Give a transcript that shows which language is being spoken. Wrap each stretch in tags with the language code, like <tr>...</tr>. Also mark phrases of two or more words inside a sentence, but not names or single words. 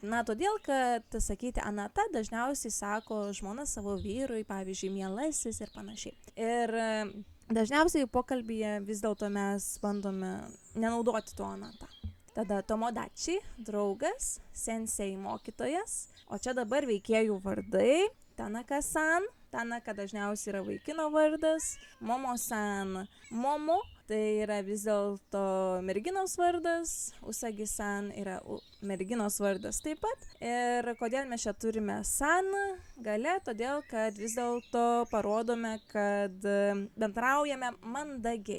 <lt>Na, todėl, kad sakyti anata dažniausiai sako žmona savo vyrui, pavyzdžiui, mielasis ir panašiai. Ir dažniausiai pokalbyje vis dėlto mes bandome nenaudoti to anata. Tada tomodachi, draugas, sensei, mokytojas, o čia dabar veikėjų vardai. Tanaka-san, Tanaka dažniausiai yra vaikino vardas, Momo-san, Momo, tai yra vis dėlto merginos vardas, Usagi-san yra merginos vardas taip pat. Ir kodėl mes čia turime san gale, todėl kad vis dėlto parodome, kad bendraujame mandagiai.</lt>